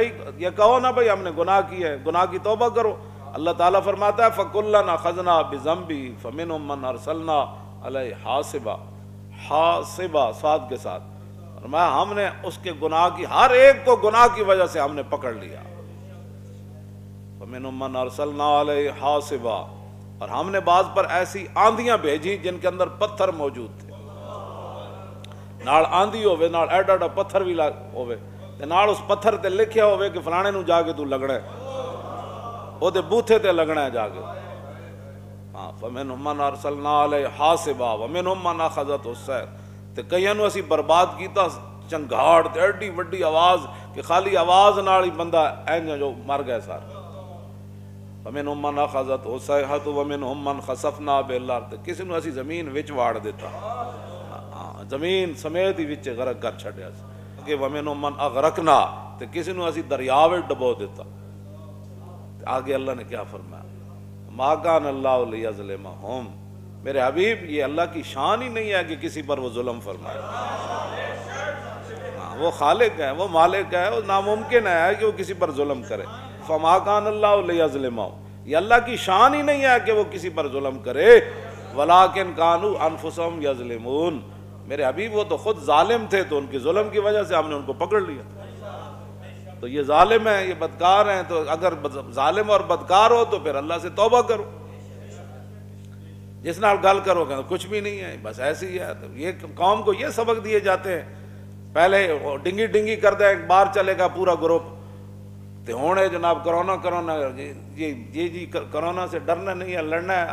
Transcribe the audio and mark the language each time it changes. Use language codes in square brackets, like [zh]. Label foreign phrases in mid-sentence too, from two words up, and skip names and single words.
[ur] یہ کہو نا بھائی ہم نے گناہ کیا ہے، گناہ کی توبہ کرو۔ اللہ تعالیٰ فرماتا ہے [ar] فكلا أخذنا بذنبه فمنهم من أرسلنا عليه حاصبا، حاصبا [ur] صاد کے ساتھ، فرمایا ہم نے اس کے گناہ کی ہر ایک کو گناہ کی وجہ سے ہم نے پکڑ لیا. [ar] فمنهم من أرسلنا عليه حاصبا, [ur] اور ہم نے باز پر ایسی آندھیاں بھیجی جن کے اندر پتھر موجود تھے. [pa] نال آندھی ہووے، نال ایڈا ایڈا پتھر بھی ہووے تے نال اس پتھر تے لکھیا ہووے کہ فلانے نوں جا کے تو لگنا ہے، اودے بوتھے تے لگنا ہے جا کے. ہاں, [ar] فمنهم من أرسلنا عليه حاصبا ومنهم من أخذته صير, [pa] تے کئیاں نوں اسیں برباد کیتا چنگاڑ تے ایڈی وڈی آواز کہ خالی آواز نال ہی بندہ انج جو مر گیا سارا. [ar] فمنهم من أخذته الصيحة ومنهم من خسفنا به الأرض, [pa] کسی نوں اسیں زمین وچ واڑ دتا، زمین سمیت ہی وچ غرق کر چھڈیا کہ [ar] ومنهم من أغرقنا, [pa] تے کسی نوں اسیں دریا وچ ڈبو دتا. [ur] آگے اللہ نے کیا فرمایا, [ar] ما كان الله ليظلمهم, [ur] میرے حبیب یہ اللہ کی شان ہی نہیں ہے کہ کسی پر وہ ظلم فرمائے. ہاں، وہ خالق ہے، وہ مالک ہے، وہ ناممکن ہے کہ وہ کسی پر ظلم کرے. [ar] فما كان الله ليظلمهم, [ur] یہ اللہ کی شان ہی نہیں ہے کہ وہ کسی پر ظلم کرے. [ar] ولكن كانوا أنفسهم يظلمون, [ur] میرے حبیب وہ تو خود ظالم تھے، تو ان کے ظلم کی وجہ سے ہم نے ان کو پکڑ لیا. تو یہ ظالم ہے، یہ بدکار ہیں، تو اگر ظالم اور بدکار ہو تو پھر اللہ سے توبہ کرو. [pa] جس نال گل [ur] کرو گے تو کچھ بھی نہیں ہے، بس ایسی ہی ہے. تو یہ قوم کو یہ سبق دیے جاتے ہیں، پہلے ڈنگی ڈنگی کر دے، ایک بار چلے گا پورا گروپ، تو ہونے جناب کرونا کرونا یہ جی کرونا سے ڈرنا نہیں ہے، لڑنا ہے.